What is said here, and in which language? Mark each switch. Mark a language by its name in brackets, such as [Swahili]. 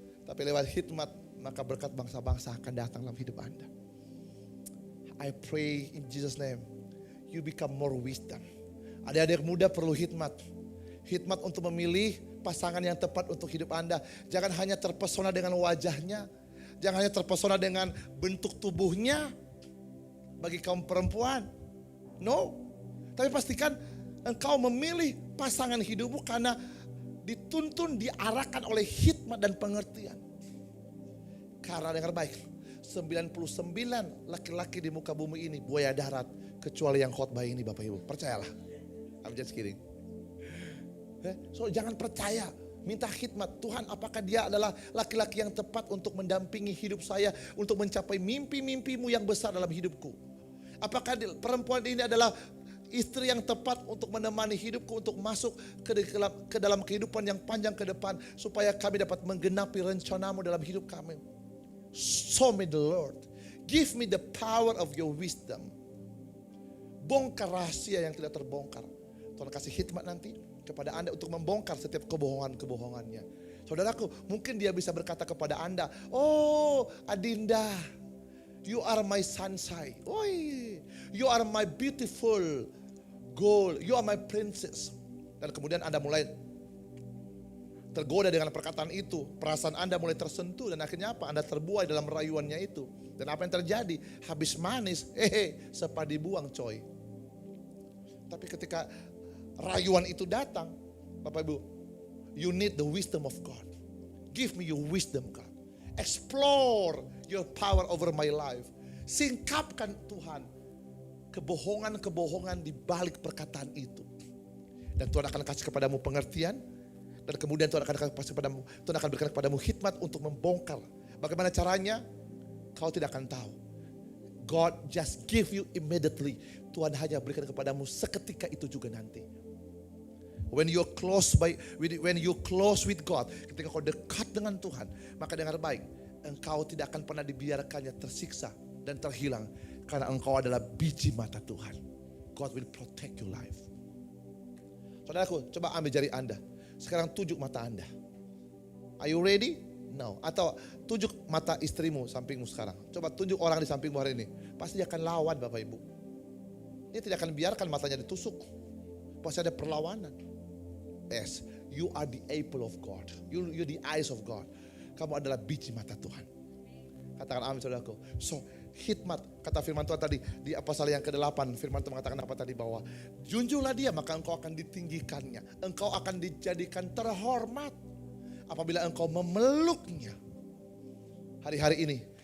[Indonesian] Tapi lewat hikmat maka berkat bangsa-bangsa akan datang dalam hidup Anda. [English] I pray in Jesus name you become more wisdom. [Indonesian] Adik-adik muda perlu hikmat. Hikmat untuk memilih pasangan yang tepat untuk hidup Anda. Jangan hanya terpesona dengan wajahnya. Jangan hanya terpesona dengan bentuk tubuhnya. Bagi kaum perempuan, no. Tapi pastikan engkau memilih pasangan hidupmu karena dituntun, diarahkan oleh hikmat dan pengertian. Karena dengar baik, 99 laki-laki di muka bumi ini buaya darat, kecuali yang khotbah ini Bapak Ibu. Percayalah. [English] I'm just kidding. [Indonesian] So jangan percaya. Minta hikmat, Tuhan apakah dia adalah laki-laki yang tepat untuk mendampingi hidup saya, untuk mencapai mimpi-mimpimu yang besar dalam hidupku. Apakah perempuan ini adalah istri yang tepat untuk menemani hidupku, untuk masuk ke dalam kehidupan yang panjang ke depan, supaya kami dapat menggenapi rencanamu dalam hidup kami. [English] Show me the Lord, give me the power of your wisdom. [Indonesian] Bongkar rahasia yang tidak terbongkar. Tuhan kasih hikmat nanti kepada Anda untuk membongkar setiap kebohongan-kebohongannya. Saudaraku, mungkin dia bisa berkata kepada Anda, oh Adinda, [English] you are my sunshine. Oi, you are my beautiful gold. You are my princess. [Indonesian] Dan kemudian Anda mulai tergoda dengan perkataan itu. Perasaan Anda mulai tersentuh dan akhirnya apa? Anda terbuai dalam rayuannya itu. Dan apa yang terjadi? Habis manis, sepadi buang coy. Tapi ketika rayuan itu datang, Bapak Ibu, [English] you need the wisdom of God. Give me your wisdom, God. Explore your power over my life. [Indonesian] Singkapkan Tuhan kebohongan-kebohongan di balik perkataan itu. Dan Tuhan akan kasih kepadamu pengertian. Dan kemudian Tuhan akan berikan kepadamu hikmat untuk membongkar. Bagaimana caranya? Kau tidak akan tahu. [English] God just give you immediately. [Indonesian] Tuhan hanya berikan kepadamu seketika itu juga nanti. [English] When you close with God, [Indonesian] ketika kau dekat dengan Tuhan, maka dengar baik, engkau tidak akan pernah dibiarkannya tersiksa dan terhilang, karena engkau adalah biji mata Tuhan. [English] God will protect your life. [Indonesian] Saudaraku, coba ambil jari Anda. Sekarang tunjuk mata Anda. [English] Are you ready? No. [Indonesian] Atau tunjuk mata istrimu sampingmu sekarang. Coba tunjuk orang di sampingmu hari ini. Pasti dia akan lawan Bapak Ibu. Dia tidak akan biarkan matanya ditusuk. Pasti ada perlawanan. [English] Yes, you are the apple of God. You're the eyes of God. [Indonesian] Kamu adalah biji mata Tuhan. Katakan amin saudaraku. So hikmat, kata firman Tuhan tadi di pasal yang ke-8, firman Tuhan mengatakan apa tadi, bahwa junjunglah dia maka engkau akan ditinggikannya. Engkau akan dijadikan terhormat apabila engkau memeluknya. Hari-hari ini